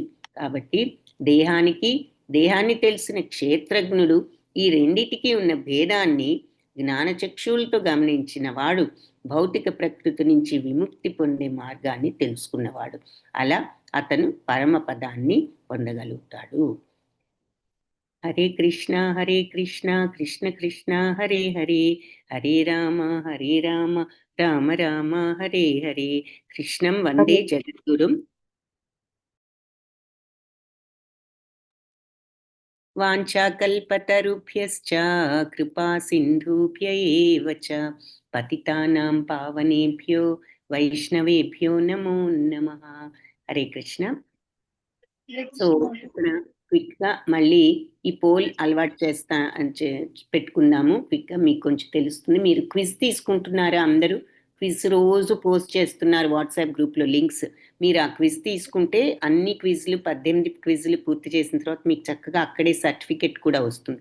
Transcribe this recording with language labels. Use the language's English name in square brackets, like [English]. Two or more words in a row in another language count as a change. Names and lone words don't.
[Telugu] కాబట్టి దేహాన్ని తెలిసిన క్షేత్రజ్ఞుడు ఈ రెండిటికి ఉన్న భేదాన్ని జ్ఞానచక్షువులతో గమనించిన వాడు భౌతిక ప్రకృతి నుంచి విముక్తి పొందే మార్గాన్ని తెలుసుకున్నవాడు. అలా అతను పరమపదాన్ని పొందగలుగుతాడు. [Sanskrit] హరే కృష్ణ కృష్ణ కృష్ణ హరే హరే, హరే రామ రామ రామ హరే హరే. కృష్ణం వందే జగద్గురుం. వాంఛాకల్పతరుభ్యశ్చ కృపా సింధుభ్య ఏవ చ పతితానాం పావనేభ్యో వైష్ణవేభ్యో నమో నమః. హరే కృష్ణ. [Telugu] సో ఇక్కడ క్విక్ గా మళ్ళీ ఈ పోల్ అలవాటు పెట్టుకుందాము. క్విక్ గా మీకు కొంచెం తెలుస్తుంది. మీరు క్విజ్ తీసుకుంటున్నారా? అందరూ క్విజ్ రోజు పోస్ట్ చేస్తున్నారు వాట్సాప్ గ్రూప్ లో లింక్స్. మీరు ఆ క్విజ్ తీసుకుంటే అన్ని క్విజ్లు 18 క్విజ్లు పూర్తి చేసిన తర్వాత మీకు చక్కగా అక్కడే సర్టిఫికెట్ కూడా వస్తుంది.